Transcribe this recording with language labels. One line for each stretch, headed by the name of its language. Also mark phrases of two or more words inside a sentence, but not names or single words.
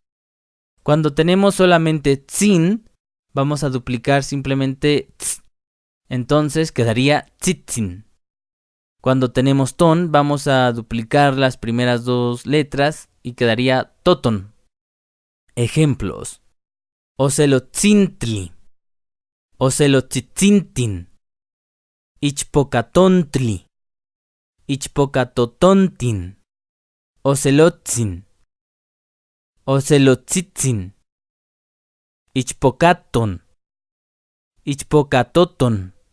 Spanish: Cuando tenemos solamente tzin, vamos a duplicar simplemente tz. Entonces quedaría tzitzin. Cuando tenemos ton, vamos a duplicar las primeras dos letras y quedaría toton. Ejemplos:
Nahuatl languages: ocelotzintli, ocelotzitzin, ichpocatontli, ichpocatotontin, ocelotzin, ocelotzitzin, ichpocaton, ichpocatoton.